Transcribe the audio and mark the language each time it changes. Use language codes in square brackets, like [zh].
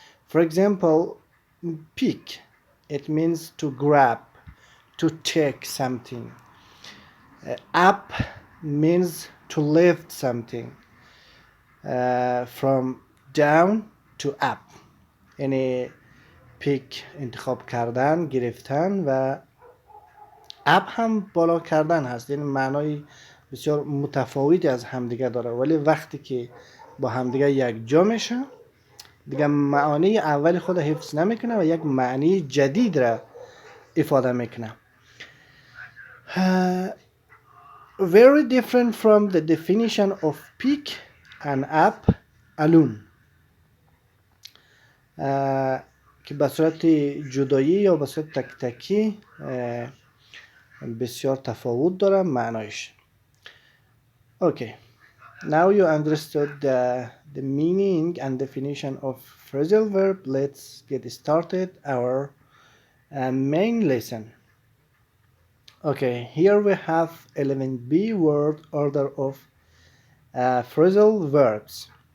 [en] For example, pick, it means to grab, to take something. Up means to lift something from down to up. [fa] یعنی پیک انتخاب کردن، گرفتن و اپ هم بالا کردن هست. یعنی معنای بسیار متفاوتی از همدیگه داره، ولی وقتی که با همدیگه یک جا میشه دیگه معانی اولی خود حفظ نمیکنه و یک معنی جدید را ifade میکنه. [en] Very different from the definition of pick and up alone. [fa] که به صورت جدایی یا به صورت تک تکی بسیار تفاوت داره معنایش. [en] Okay, now you understood the meaning and definition of phrasal verb. Let's get started our main lesson. Okay, here we have 11B word order of phrasal verbs.